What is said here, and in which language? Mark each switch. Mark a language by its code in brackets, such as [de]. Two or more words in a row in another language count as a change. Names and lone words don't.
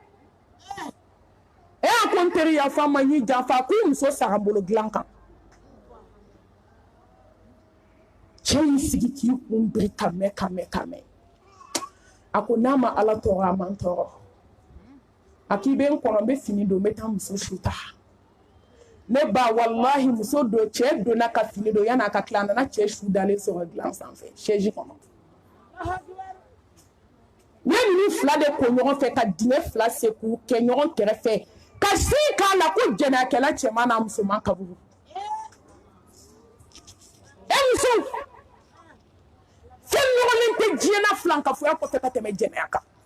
[bm] a ko n teri yafa ma y'i janfa k'i muso sara bolo dilan kan cɛ y'i sigi k'i kun biri ka mɛn a ko n'a ma ala tɔɔrɔ a man tɔɔrɔ a k'i bɛ n kɔnɔ n bɛ fini don n bɛ taa muso su ta ne ba wallahi muso don cɛ donna ka fini don yan'a ka tila a nana cɛ su dalen sɔrɔ dilan sanfɛ chaise kɔnɔ ne ninnu fila de ko ɲɔgɔn fɛ ka dingɛ fila se k'u kɛ ɲɔgɔn kɛrɛfɛ ka sin k'a la ko jɛnɛyakɛla cɛman n'a musoman kaburu muso fɛn ɲɔgɔnlen tɛ diɲɛ na filankafoya kɔfɛ ka tɛmɛ jɛnɛya kan